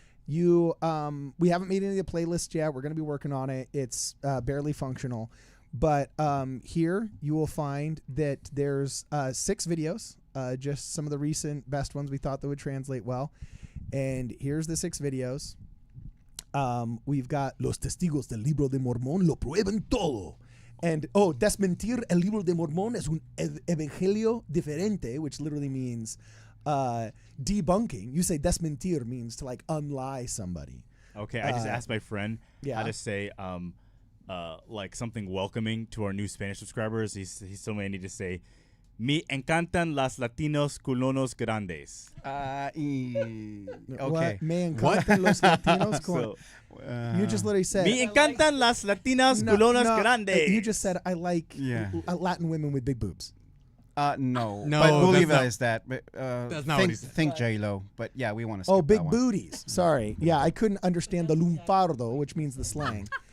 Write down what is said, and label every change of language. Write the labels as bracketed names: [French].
[English] We haven't made any of the playlists yet. We're going to be working on it. It's barely functional. But here you will find that there's 6 videos, just some of the recent best ones we thought that would translate well. And here's the 6 videos. We've got [Spanish] Los testigos del libro de Mormón lo prueban todo. And, desmentir el libro de Mormón es un evangelio diferente, [English] which literally means debunking. You say desmentir means to like unlie somebody. Okay, I just asked my friend how to say like something welcoming to our new Spanish subscribers. He told me I need to say, [Spanish] "Me encantan las latinos culonos grandes." [English] Okay. What? [Spanish] Me encantan los latinos culonos. [English] You just literally said, [Spanish] "Me encantan las latinas culonas grandes." [English] You just said, I like Latin women with big boobs. No, No, but we'll that's leave it not- as that. But, that's not what he said. Think J-Lo, but yeah, we want to. Oh, big booties. Sorry. Yeah, I couldn't understand the lunfardo, which means the slang.